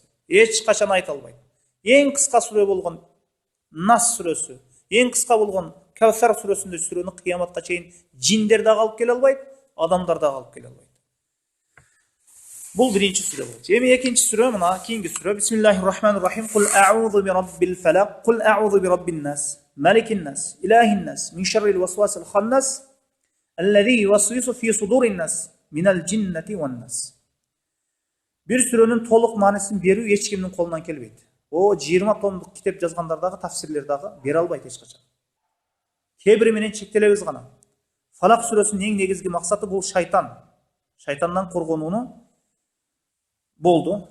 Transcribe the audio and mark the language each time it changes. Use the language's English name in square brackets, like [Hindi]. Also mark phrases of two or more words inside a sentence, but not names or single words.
[Kyrgyz] Эч качан айта албайт. Эң кыска сүрө болгон Нас сүрөсү, эң кыска болгон Кавсар сүрөсүндөй сүрөнү кыяматка чейин жиндер дагы алып келе албайт, адамдар дагы алып келе албайт. Бул биринчи сүрө болчу. Эми экинчи сүрө мына кийинки сүрө. [Arabic] بسم الله الرحمن الرحيم. قل أعوذ برب الفلق، قل أعوذ برب الناس، ملك الناس، إله الناس, من شر الوسواس الخناس, الذي يوسوس في صدور الناس، من الجنة والناس. [Kyrgyz] Бир сүрөнүн толук маанисин берүү эч кимдин колунан келбейт. О 20 томдук китеп жазгандар дагы, тафсирлер дагы бере албайт эч качан. Кээ бири менен чектелебиз гана. Фалак сүрөсүнүн эң негизги максаты бул шайтан. Шайтандан коргонууну болду.